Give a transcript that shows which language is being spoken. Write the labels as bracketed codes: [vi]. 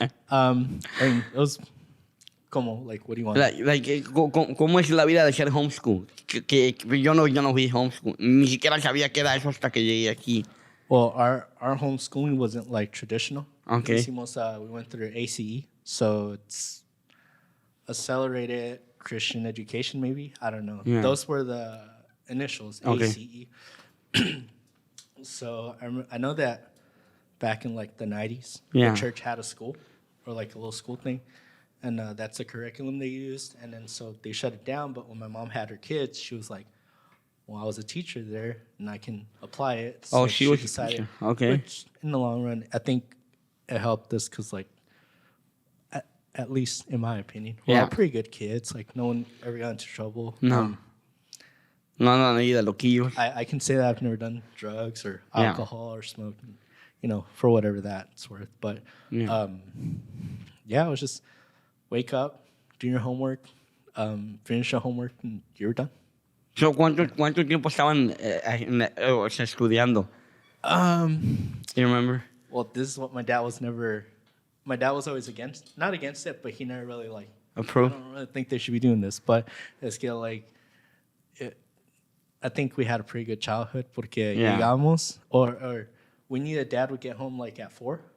[en] I mean, it was como, like, what do you want? [es] ¿Cómo es la vida de ser homeschool? Que yo no fui homeschool. Ni siquiera sabía qué era eso hasta que llegué aquí. [en] Well, our homeschooling wasn't, like, traditional. Okay. We went through ACE, so it's accelerated Christian education, maybe. I don't know. Yeah. Those were the initials, Okay. ACE. So I know that back in, like, the 90s, Yeah. the church had a school, or, like, a little school thing. And that's the curriculum they used. And then so they shut it down. But when my mom had her kids, she was like, well, I was a teacher there, and I can apply it. So she was decided. a teacher. Okay. Which, in the long run, I think it helped us because, like, at least in my opinion, we're all pretty good kids. Like, no one ever got into trouble. [es] No. No, ni de loquillos. [en] I can say that I've never done drugs or alcohol or smoking, you know, for whatever that's worth. But, it was just wake up, do your homework, finish your homework, and you're done. [es] So, ¿cuánto tiempo estaban estudiando? [en] Do you remember? Well, this is what my dad was always not against it, but he never really, like, Approved? I don't really think they should be doing this. But it's que, like, I think we had a pretty good childhood [es] porque llegamos, [en] or we knew that dad would get home, like, at 4.